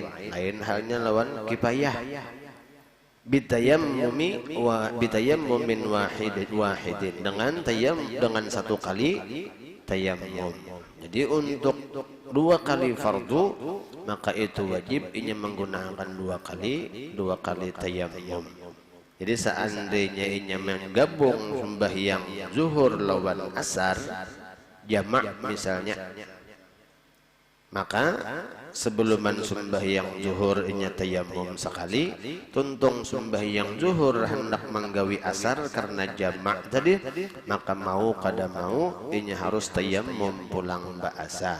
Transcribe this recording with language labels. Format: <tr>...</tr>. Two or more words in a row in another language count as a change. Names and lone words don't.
<bjn>Lain halnya lawan kifayah.</bjn> <ar>Bitayammumin wahidin</ar> <bjn>dengan satu kali tayammum.</bjn> <id>Jadi untuk dua kali fardu maka itu wajib ini menggunakan dua kali tayammum.</id> <bjn>Jadi seandainya inya menggabung sembahyang zuhur lawan asar jamak misalnya, maka sebelum sembahyang zuhur inya tayamum sekali, tuntung sembahyang zuhur hendak menggawi asar karena jamak tadi, maka mau kada mau inya harus tayamum pulang ba'asa.</bjn>